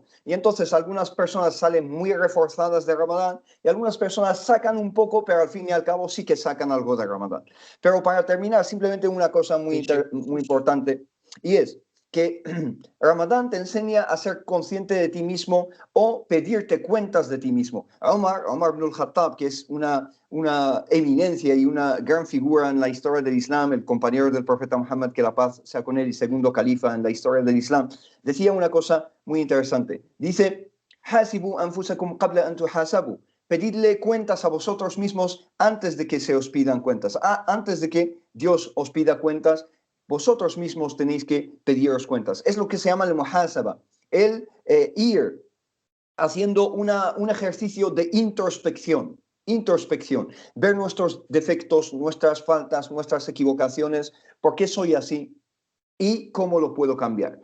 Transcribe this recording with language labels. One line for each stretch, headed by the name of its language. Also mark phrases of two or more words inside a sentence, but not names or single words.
Spanish: Y entonces algunas personas salen muy reforzadas de Ramadán y algunas personas sacan un poco, pero al fin y al cabo sí que sacan algo de Ramadán. Pero para terminar, simplemente una cosa muy importante, y es que Ramadán te enseña a ser consciente de ti mismo o pedirte cuentas de ti mismo. Omar ibn al-Khattab, que es una eminencia y una gran figura en la historia del Islam, el compañero del profeta Muhammad, que la paz sea con él, y segundo califa en la historia del Islam, decía una cosa muy interesante. Dice,
Arabic: "حاسبوا أنفسكم قبل أن تحاسبوا."
Spanish: Pedidle cuentas a vosotros mismos antes de que se os pidan cuentas. Antes de que Dios os pida cuentas, vosotros mismos tenéis que pediros cuentas. Es lo que se llama el muhasaba, el ir haciendo un ejercicio de introspección, ver nuestros defectos, nuestras faltas, nuestras equivocaciones, por qué soy así y cómo lo puedo cambiar.